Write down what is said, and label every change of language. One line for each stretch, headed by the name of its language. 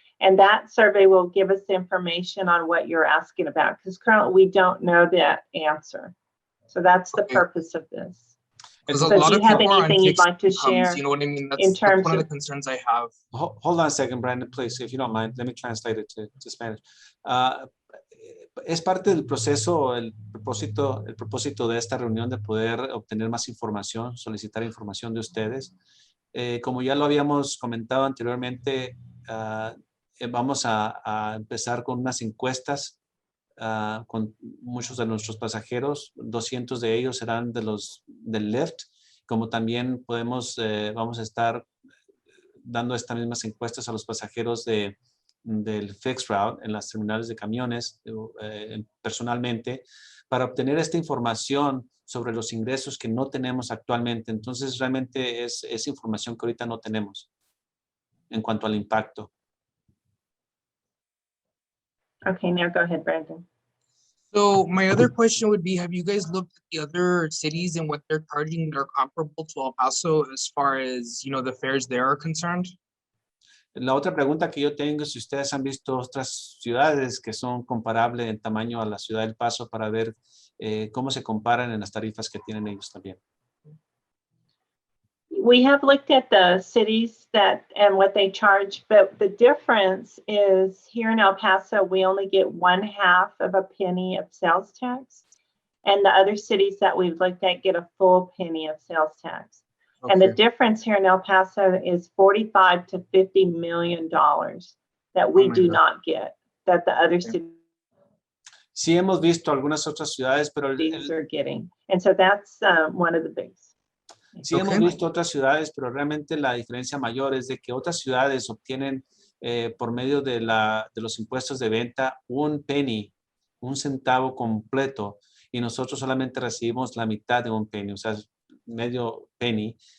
English: And that survey will give us information on what you're asking about, because currently we don't know that answer. So that's the purpose of this. Because So do you have anything you'd like to share? You know what I mean? in terms that's one of of- the concerns I have. Hold on a second, Brandon, please, if you don't mind. Let me translate it to Spanish.
Spanish: Es parte del proceso, el propósito de esta reunión de poder obtener más información, solicitar información de ustedes. Como ya lo habíamos comentado anteriormente, vamos a empezar con unas encuestas con muchos de nuestros pasajeros. 200 de ellos serán del Lyft. Como también vamos a estar dando estas mismas encuestas a los pasajeros del Fixed Route en las terminales de camiones personalmente, para obtener esta información sobre los ingresos que no tenemos actualmente. Entonces realmente es información que ahorita no tenemos en cuanto al impacto.
English: Okay, now go ahead, Brandon. So my other question would be, have you guys looked at the other cities and what they're charging that are comparable to El Paso as far as, the fares there are concerned? La otra pregunta que yo tengo es si ustedes han visto otras ciudades que son comparables en tamaño a la ciudad del Paso para ver cómo se comparan en las tarifas que tienen ellos también. We have looked at the cities and what they charge, but the difference is here in El Paso, we only get 1/2 of a penny of sales tax. And the other cities that we've looked at get a full penny of sales tax. Okay. And the difference here in El Paso is $45 to $50 million that we Oh my do God. not get, that the other cities
Spanish: Sí hemos visto algunas otras ciudades, pero
English: are getting. And so that's one of the bigs.
Spanish: sí hemos
English: Okay.
Spanish: visto otras ciudades, pero realmente la diferencia mayor es de que otras ciudades obtienen por medio de los impuestos de venta un penny, un centavo completo, y nosotros solamente recibimos la mitad de un penny, o sea, medio penny.